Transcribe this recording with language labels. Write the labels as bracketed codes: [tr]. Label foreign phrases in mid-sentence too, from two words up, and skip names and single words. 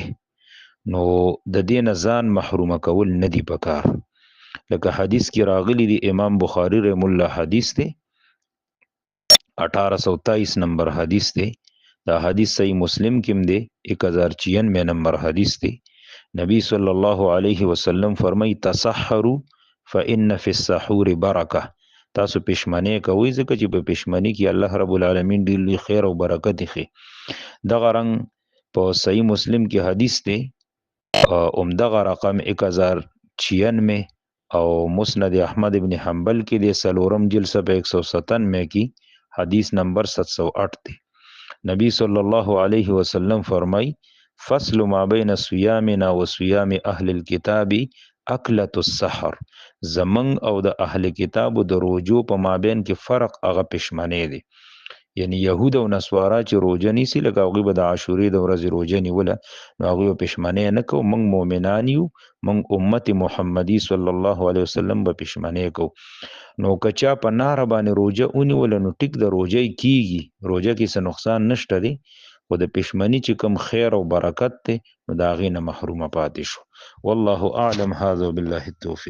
[ps] نو د دې نه ځان محرومه کول نه دی پکار. لکه حدیث کې راغلی دی، امام بخاری [ar] رحم الله [ps] حدیث دی 1823 نمبر حدیث دی. دا حدیث صحیح مسلم کې دی 1096 نمبر حدیث دی. [ar] نبی صلی الله علیه وسلم فرمای تصحروا فإن فی السحور برکه. [ps] تاسو پښمنی کوئ ځکه چې په پښمنی کې [ar] الله رب العالمین [ps] ډیر لوی خیر او برکت دی. دغه رنګ په صحیح مسلم کې حدیث دی عمدغه رقم 1096 او مسند احمد ابن حنبل کې دی سلورم جلد صفحه 197 کې حدیث نمبر 708 دی. [ar] نبی صلی الله علیه وسلم فرمای فصل ما بین صیامنا و صیام اهل الكتاب اکلۃ السحر. [ps] زمنګ او د اهل کتابو د روجو په مابین کې فرق هغه پښمنی دی. یعنی یهود او نصارا چې روزه نیسي لکه هغوی به د عاشورې د ورځې روزه نیوله، نو هغوی به پښمنۍ نه کوو. موږ مؤمنان یو، موږ امت محمدي [ar] صلی الله علیه وسلم [ps] به پښمنۍ کوو. نو که چا په ناره باندې روزه ونیوله نو ټیک د روزه کیږي، روزه کې څه نقصان نشته دی، خو د پښمنۍ چې کوم خیر او برکت دی نو د هغې نه محرومه پاتې شو. [ar] والله اعلم. هذا بالله التوفیق.